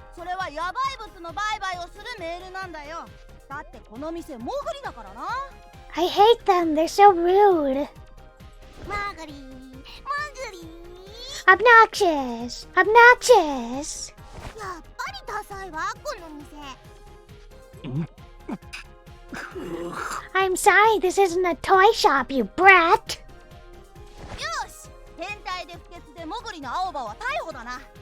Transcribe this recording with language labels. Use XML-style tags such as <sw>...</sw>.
<ja>それはヤバい物の売買をするメールなんだよ。だってこの店モグリだからな。</ja> <en>I hate them, they're so rude.</en> <ja>モグリ、モグリ。</ja> <en>Obnoxious! Obnoxious!</en> <ja>やっぱりダサいわ、この店。</ja> <en>I'm sorry, this isn't a toy shop, you brat!</en> <ja>よし、変態で不潔でモグリの青葉は逮捕だな。</ja>